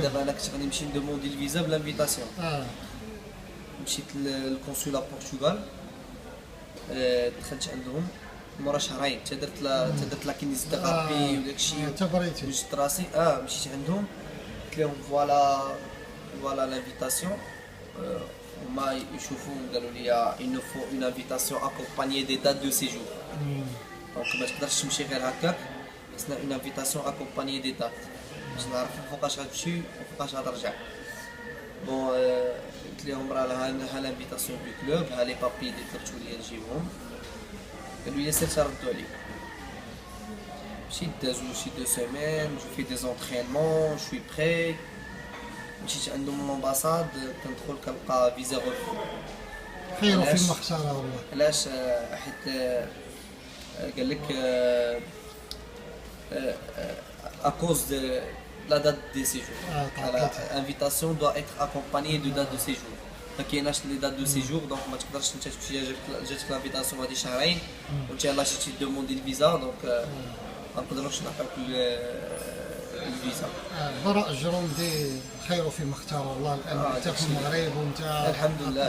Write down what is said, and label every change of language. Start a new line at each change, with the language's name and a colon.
Arabic: دابا انا كنت غادي نمشي ندوموندي الفيزا بلانفيتاسيون. مشيت للكونسولا بورتوغال، دخلت عندهم مورا شهرين، حتى درت لا كينيزيوثيرابي وداكشي تبريتي. وجدت راسي. مشيت عندهم قلت لهم فوالا لانفيتاسيون. هما يشوفوا قالوا لي
French: il nous faut une invitation accompagnée des dates de séjour.
Arabic: دونك ما تقدرش تمشي غير هكاك، خصنا
French: une invitation accompagnée des dates
Arabic: باش نعرف فوقاش غتمشي وفوقاش غترجع. بون قلت لهم راه ها لانفيتاسيون دو كلوب، ها لي بابي اللي درتو لي نجيبهم. قالوا لي سير تردو عليك. مشيت دازو شي 2 سيمين، جو في دي زونطرينمون، شوي بري. مشيت عندهم لومباساد، كندخل كنلقى فيزا غوفي. خير في المختار والله. علاش؟ حيت قال لك
French: à cause de la date de séjour. L'invitation doit être accompagnée de date de séjour.
Arabic: ما كايناش لي دات دو سيجور، دونك ما تقدرش انت تمشي جاتك لانفيتاسيون هادي شهرين وانت يلاه مشيتي دوموندي الفيزا، دونك ما نقدروش نعطيوك الفيزا. براء الجروندي خير فيما اختار والله. الان انت في المغرب وانت الحمد لله